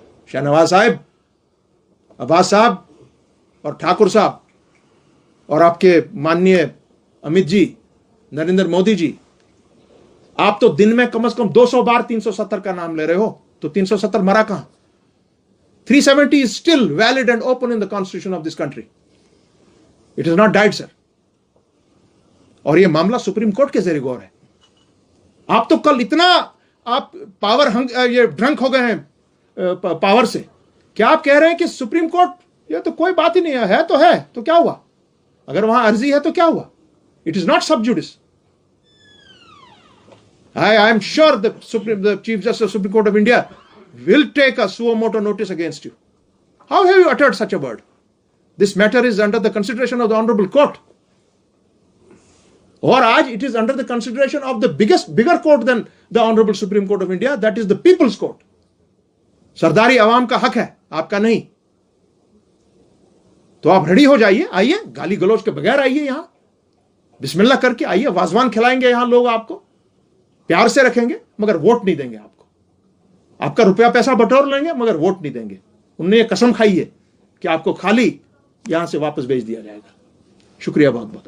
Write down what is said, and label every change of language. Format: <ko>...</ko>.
<hi>शाहनवाज साहब, अब्बास साहब और ठाकुर साहब और आपके माननीय अमित जी, नरेंद्र मोदी जी, आप तो दिन में कम से कम 200 बार 370 का नाम ले रहे हो, तो 370 मरा कहां?</hi> <en>370 is still valid and open in the constitution of this country. It is not died, sir.</en> <hi>और ये मामला सुप्रीम कोर्ट के जरिए गौर है। आप तो कल इतना आप ये ड्रंक हो गए हैं पावर से, क्या आप कह रहे हैं कि सुप्रीम कोर्ट ये तो कोई बात ही नहीं है तो है, तो क्या हुआ? अगर वहां अर्जी है तो क्या हुआ?</hi> <en>It is not sub judice. I am sure the Chief Justice of the Supreme Court of India will take a suo motu notice against you. How have you uttered such a word? This matter is under the consideration of the Honorable Court.</en> <hi>और आज</hi> <en>it is under the consideration of the bigger court than the Honorable Supreme Court of India, that is the People's Court.</en> <hi>सरदारी आवाम का हक है, आपका नहीं। तो आप ready हो जाइए, आइए, गाली गलौज के बगैर आइए, यहां बिस्मिल्लाह करके आइए, वाजवान खिलाएंगे यहां लोग, आपको प्यार से रखेंगे, मगर वोट नहीं देंगे आपको। आपका रुपया पैसा बटोर लेंगे, मगर वोट नहीं देंगे। उनने ये कसम खाई है कि आपको खाली यहां से वापस भेज दिया जाएगा। शुक्रिया बहुत बहुत।</hi>